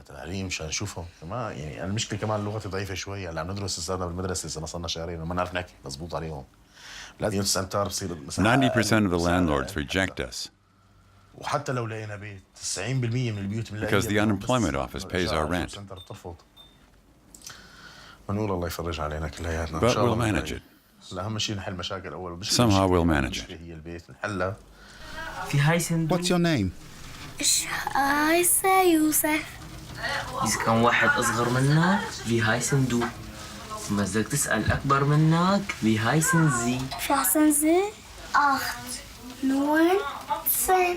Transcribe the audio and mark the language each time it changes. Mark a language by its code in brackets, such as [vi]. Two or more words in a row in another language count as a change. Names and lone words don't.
[en] 90% of the landlords reject us because the unemployment office pays our rent. But we'll manage it. Somehow we'll manage it. What's your name? [ar] يوسف. إذا كان واحد أصغر منك في [de] heißen du. [ar] بس بدك تسأل أكبر منك في [de] heißen sie. Wie heißen sie? 8, 9, 10.